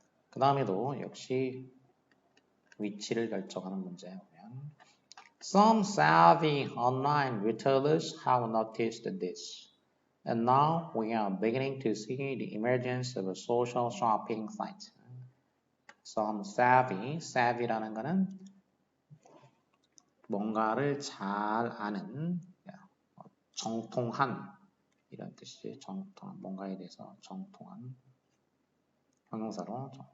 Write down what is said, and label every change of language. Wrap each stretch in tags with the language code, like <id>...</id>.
<ko>그 다음에도 역시 위치를 결정하는 문제 보면</ko> <en>Some savvy online retailers have noticed this. And now we are beginning to see the emergence of a social shopping site.</en> <ko>Some savvy라는 거는 뭔가를 잘 아는, 정통한 이런 뜻이지. 정통한 뭔가에 대해서 정통한 형용사로.</ko>